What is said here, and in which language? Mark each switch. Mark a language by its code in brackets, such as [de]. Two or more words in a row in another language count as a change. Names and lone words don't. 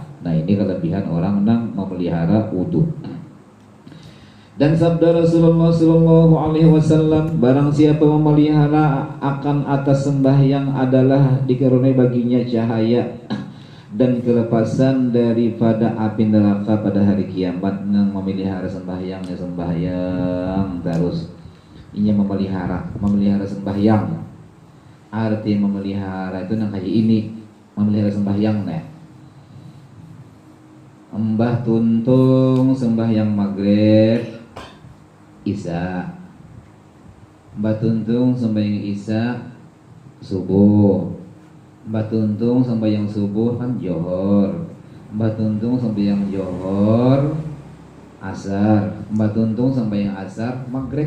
[id] Nah ini kelebihan orang nang memelihara wudu. Dan sabda Rasulullah [ar] صلى الله عليه وسلم, [id] barang siapa memelihara akan atas sembahyang adalah dikaruniai baginya cahaya dan kelepasan daripada api neraka pada hari kiamat. [bjn] Nang memelihara sembahyang terus ini memelihara sembahyang. Arti memelihara itu nang kayak ini, memelihara sembahyang nih. Mbah tuntung sembahyang maghrib Isya, Mbah tuntung sembahyang Isya subuh, Mbah tuntung sembahyang subuh kan johor, Mbah tuntung sembahyang johor asar, Mbah tuntung sembahyang asar maghrib.